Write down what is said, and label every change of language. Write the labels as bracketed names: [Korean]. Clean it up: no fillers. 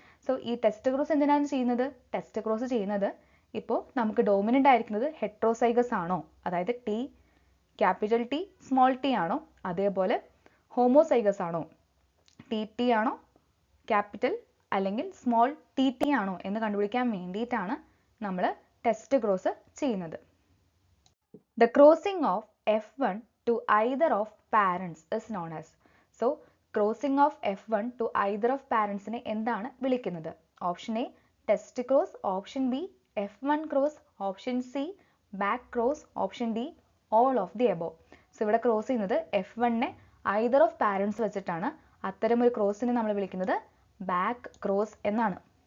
[Malayalam] So ഈ test cross എന്തിനാണ് ചെയ്യുന്നത്? ടെസ്റ്റ് ക്രോസ് ചെയ്യുന്നത് ഇപ്പോൾ നമുക്ക് ഡോമിനൻ്റ് ആയിരിക്കുന്നത് ഹെട്രോസൈഗസ് ആണോ, അതായത് ക്യാപിറ്റൽ ടി സ്മോൾ ടി ആണോ, അതേപോലെ ഹോമോസൈഗസ് ആണോ, ടി ആണോ ക്യാപിറ്റൽ അല്ലെങ്കിൽ സ്മോൾ ടി ആണോ എന്ന് കണ്ടുപിടിക്കാൻ വേണ്ടിയിട്ടാണ് നമ്മൾ ടെസ്റ്റ് ക്രോസ് ചെയ്യുന്നത്. [English] The crossing of F1 to either of parents is known as. So crossing of F1 to either of parents [Malayalam] നെ എന്താണ് വിളിക്കുന്നത്? [English] Option A test cross, option B F1 cross, option C back cross, option D all of the above. [Malayalam] So ഇവിടെ cross ചെയ്യുന്നത് F1നെ [English] either of parents [Malayalam] വെച്ചിട്ടാണ്. അത്തരം ഒരു ക്രോസിനെ നമ്മൾ വിളിക്കുന്നത് ബാക്ക് ക്രോസ് എന്നാണ്.